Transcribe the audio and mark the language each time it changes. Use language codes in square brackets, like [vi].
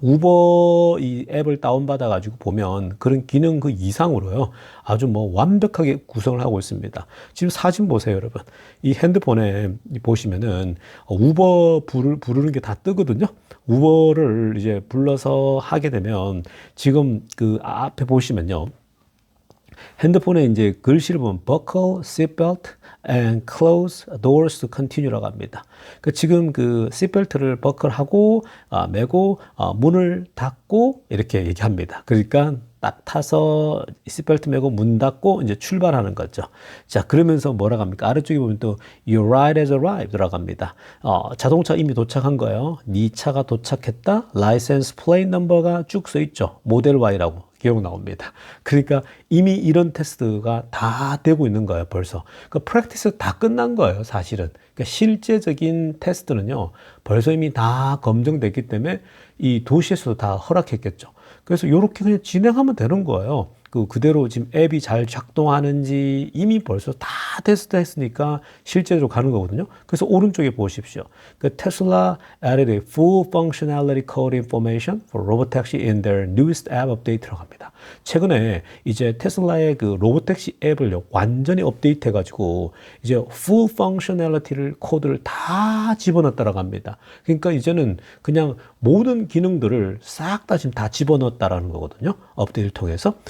[ko] 우버 이 앱을 다운받아 가지고 보면 그런 기능 그 이상으로요. 아주 뭐 완벽하게 구성을 하고 있습니다. 지금 사진 보세요, 여러분. 이 핸드폰에 보시면은 우버 부르는 게 다 뜨거든요. 우버를 이제 불러서 하게 되면 지금 그 앞에 보시면요. 핸드폰에 이제 글씨를 보면 [en] buckle, seatbelt, and close doors to continue라고 합니다. [ko] 그 지금 그 seatbelt를 버클하고 매고 문을 닫고 이렇게 얘기합니다. 그러니까 딱 타서 seatbelt 매고 문 닫고 이제 출발하는 거죠. 자, 그러면서 뭐라고 합니까? 아래쪽에 보면 또 [en] your ride has arrived [ko] 라고 합니다. 자동차 이미 도착한 거예요. 네 차가 도착했다. license plate number가 쭉 써 있죠. 모델 Y라고. 기억 나옵니다. 그러니까 이미 이런 테스트가 다 되고 있는 거예요, 벌써. 그 프랙티스 다 끝난 거예요, 사실은. 그러니까 실제적인 테스트는요, 벌써 이미 다 검증됐기 때문에 이 도시에서도 다 허락했겠죠. 그래서 이렇게 그냥 진행하면 되는 거예요. 그대로 지금 앱이 잘 작동하는지 이미 벌써 다 테스트 했으니까 실제로 가는 거거든요. 그래서 오른쪽에 보십시오. [en] 그 테슬라 added a full functionality code information for robotaxi in their newest app update라고 합니다. [ko] 최근에 이제 테슬라의 그 로보택시 앱을 완전히 업데이트 해가지고 이제 full functionality를 코드를 다 집어넣었다라고 합니다. 그러니까 이제는 그냥 모든 기능들을 싹 다 지금 다 집어넣었다라는 거거든요. 업데이트를 통해서.